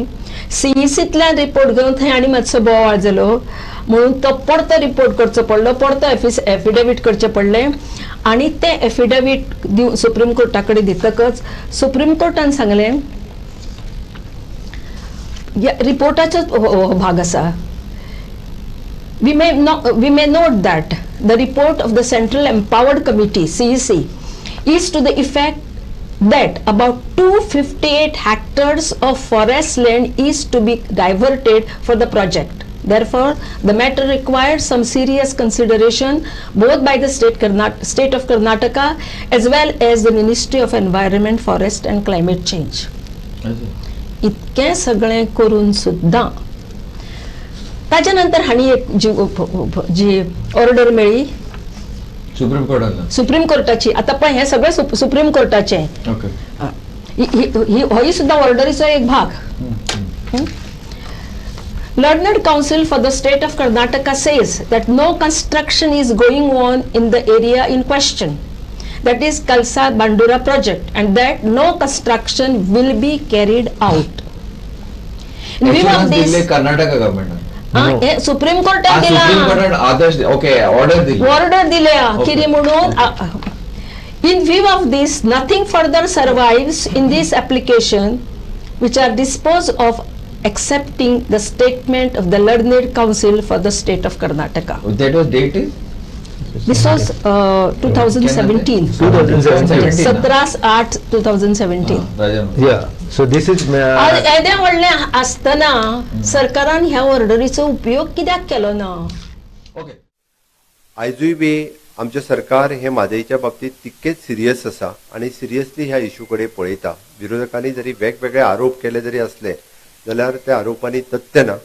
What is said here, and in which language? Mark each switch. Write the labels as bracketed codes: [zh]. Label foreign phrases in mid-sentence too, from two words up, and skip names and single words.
[kok] CECतल्यान रिपोर्ट घेवन थंय आनी मातसो बोवाळ जालो म्हणून तो परतो रिपोर्ट करचो पडलो, परतो एफिडेवीट करचें पडलें. आनी तें एफिडेवीट सुप्रीम कोर्टा कडेन दितकच सुप्रीम कोर्टान सांगलें रिपोर्टाचो भाग आसा. [en] We may note that the report of the Central Empowered Committee CEC is to the effect that about 258 hectares of forest land is to be diverted for the project. Therefore, the matter requires some serious consideration both by the state of Karnataka as well as the Ministry of Environment, Forest and Climate Change. [kok] इतकें सगळें करून सुद्दां ताच्या नंतर हांणी एक जी ऑर्डर मेळ्ळी सुप्रीम कोर्टान. सुप्रीम कोर्टाची. आता पळय हे सगळें सुप्रीम कोर्टाचें. ओके. होय सुद्दां ऑर्डरीचो एक भाग. [en] Learned Council for the State of Karnataka says that no construction is going on in the area in question, that is Kalsa Bandura project, and that no construction will be carried out. In view of this, [kok] कर्नाटका गव्हर्नमेंट सुप्रीम कोर्टान सुप्रीम दिला कोर्टान आदेश. ओके. ऑर्डर दिल्या कितें म्हणून. [en] In view of this, nothing further survives in this application, which are disposed of accepting the statement of the Learned Council for the State of Karnataka. That was date is? This was 2017. 2017. 17/8/2017. Yeah. So this is [kok] येदें व्हडलें आसतना सरकारान ह्या ऑर्डरीचो उपयोग कित्याक केलो ना. ओके. आयजूय बी आमचे सरकार हे म्हादईच्या बाबतीत तितकेच सिरियस आसा आणि सिरियसली ह्या इशू कडेन पळयता. विरोधकांनी जरी वेगवेगळे आरोप केले जरी असले जाल्यार त्या आरोपांनी तथ्य ना.